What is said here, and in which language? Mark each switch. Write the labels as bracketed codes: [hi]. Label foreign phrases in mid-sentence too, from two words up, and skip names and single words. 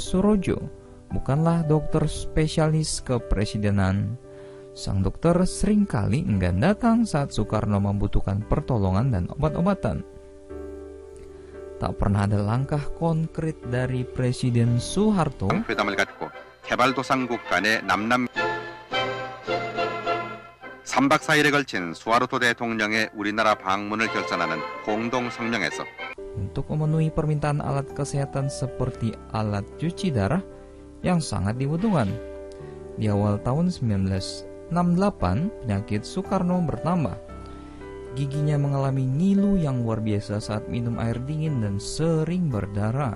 [id] Surojo, bukanlah dokter spesialis kepresidenan. Sang dokter seringkali enggan datang saat Soekarno membutuhkan pertolongan dan obat-obatan. Tak pernah ada langkah konkret dari Presiden Soeharto [ko] 회담을 갖고 개발도상국 간의 남남 3박 4일에 걸친 수하르토 대통령의 우리나라 방문을 결산하는 공동 성명에서 [id] untuk memenuhi permintaan alat kesehatan seperti alat cuci darah yang sangat dibutuhkan. Di awal tahun 1968, penyakit Soekarno bertambah. Giginya mengalami ngilu yang luar biasa saat minum air dingin dan sering berdarah.